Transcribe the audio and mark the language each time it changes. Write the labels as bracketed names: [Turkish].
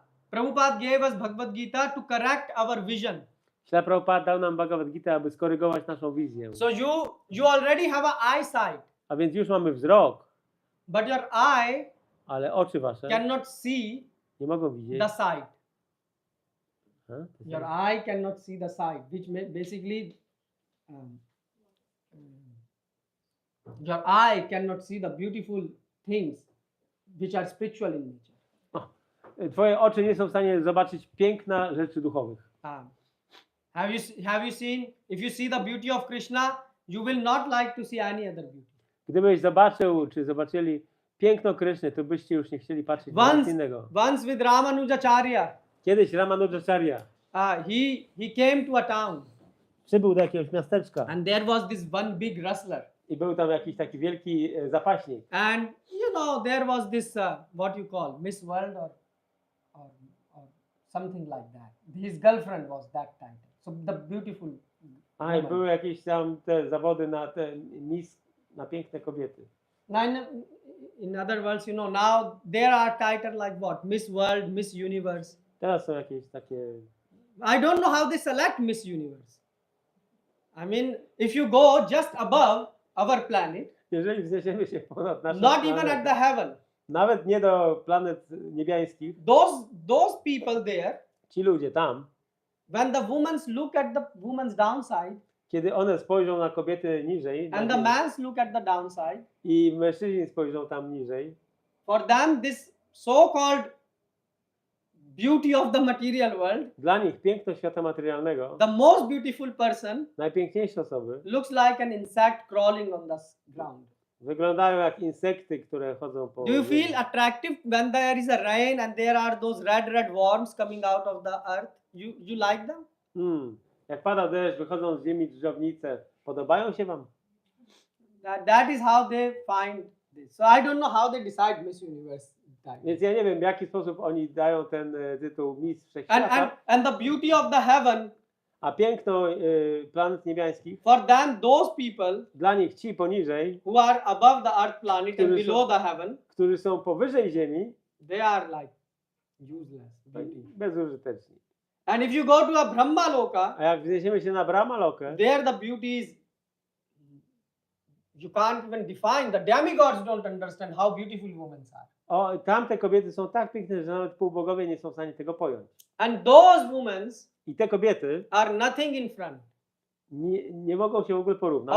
[English] Prabhupada gave us Bhagavad-Gita to correct our vision. [Polish] Śla Prabhupada dał nam Bhagavad-Gitę, aby skorygować naszą wizję. [English] So you already have an eyesight, [Polish] A więc już mamy wzrok, [English] but your eye [Polish] ale oczy wasze [English] cannot see [Polish] nie mogą widzieć. [English] the sight. Ha? Your eye cannot see the sight, which basically your eye cannot see the beautiful things which are spiritual in nature. [Polish] Twoje oczy nie są w stanie zobaczyć piękna rzeczy duchowych. [English] Have you seen? If you see the beauty of Krishna, you will not like to see any other beauty. [Polish] Gdybyś zobaczył, czy zobaczyli piękno Kryszny, to byście już nie chcieli patrzeć na nic innego. [English] Once with Ramanujacharya, [Polish] Kiedyś Ramanujacharya [English] he came to a town, [Polish] przybył do jakiegoś miasteczka [English] and there was this one big wrestler, [Polish] i był tam jakiś taki wielki zapaśnik. [English] and you know there was this what you call Miss World or something like that. His girlfriend was that title. So the beautiful. [Polish] A i były jakieś tam te zawody na te na piękne kobiety. [English] Now in other words, you know, now there are titles like what? Miss World, Miss Universe. [Polish] Teraz są jakieś takie. [English] I don't know how they select Miss Universe. I mean, if you go just above our planet, [Polish] Jeżeli wzniesiemy się ponad naszą [English] not even [Polish] planetę, [English] at the heaven, [Polish] nawet nie do planet niebiańskich, [English] those people there, [Polish] ci ludzie tam, [English] when the women look at the woman's downside, [Polish] kiedy one spojrzą na kobiety niżej [English] and the men look at the downside, [Polish] i mężczyźni spojrzą tam niżej, [English] for them this so-called beauty of the material world, [Polish] dla nich piękno świata materialnego, [English] the most beautiful person [Polish] najpiękniejsze osoby [English] looks like an insect crawling on the ground. [Polish] wyglądają jak insekty, które chodzą po [English] Do you [Polish] ziemi. [English] feel attractive when there is a rain and there are those red worms coming out of the earth? You like them? [Polish] Jak pada deszcz, wychodzą z ziemi dżdżownice. Podobają się wam? [English] That is how they find this. So I don't know how they decide Miss Universe. [Polish] Więc ja nie wiem, w jaki sposób oni dają ten tytuł Miss Wszechświata. [English] And the beauty of the heaven, [Polish] A piękno planet niebiańskich, [English] for them, those people [Polish] dla nich ci poniżej, [English] who are above the earth planet and [Polish] Którzy [English] below [Polish] są- [English] the heaven, [Polish] którzy są powyżej ziemi, [English] they are like useless. [Polish] bezużyteczni. [English] And if you go to a Brahma Loka, [Polish] A jak wniesiemy się na Brahmalokę, [English] there the beauty is, you can't even define. The demigods don't understand how beautiful women are. [Polish] tamte kobiety są tak piękne, że nawet półbogowie nie są w stanie tego pojąć. [English] And those women [Polish] I te kobiety [English] are nothing in front [Polish] nie mogą się w ogóle porównać